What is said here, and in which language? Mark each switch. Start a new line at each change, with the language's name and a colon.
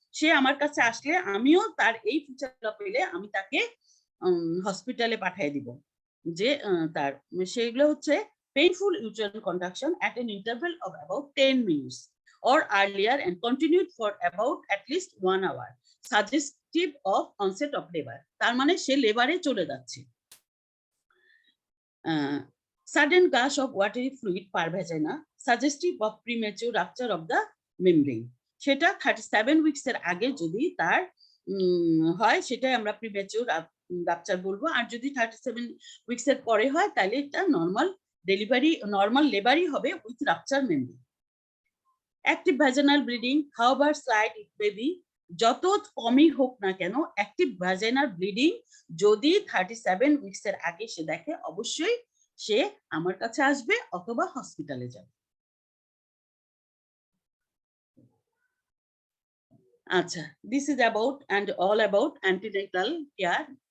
Bangla: সে আমার কাছে আসলে আমিও তার এই ফিচারটা পেলে আমি তাকে হসপিটালে পাঠিয়ে দিব। যে তার সেগুলো হচ্ছে
English: painful uterine contraction at an interval of about 10 minutes or earlier and continued for about at least 1 hour, suggestive of onset of labor.
Bangla: তার মানে সে লেবারে চলে যাচ্ছে।
English: Sudden gush of watery fluid per vagina, suggestive of premature rupture of the membrane.
Bangla: সেটা 37 weeks এর আগে যদি তার হয় সেটাই আমরা প্রিমেচিউর রাপচার বলবো, আর যদি 37 উইকস এর পরে হয় তাহলে এটা নরমাল ডেলিভারি, নরমাল লেবারই হবে
English: With rupture membrane.
Bangla: Active vaginal bleeding,
English: however slight it may be,
Bangla: যত কমই হোক না কেন অ্যাক্টিভ ভ্যাজাইনাল ব্লিডিং যদি 37 উইকস এর আগে সে দেখে অবশ্যই সে আমার কাছে আসবে অথবা হসপিটালে যাবে।
English: আচ্ছা, this is about and all about antenatal care.